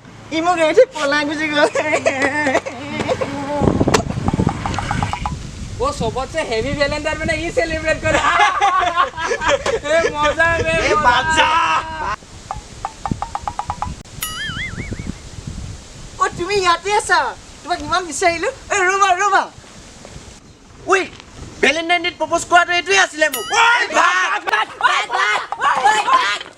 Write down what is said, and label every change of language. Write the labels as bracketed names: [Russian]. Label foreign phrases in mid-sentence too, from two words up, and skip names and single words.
[Assamese] ই মোক এৰি থৈ পলাই গুচি গ'ল [Hindi] वो सबसे हेवी वैलेंटाइन में ये सेलिब्रेट करे ए मजा रे ए बाजा ओ [Assamese] তুমি ইয়াতে আছা তোমাক ইমান বিচাৰিলো এ ৰবা উই [English] Valentine date propose [Assamese] কৰাটো এইটোৱে আছিলে মোক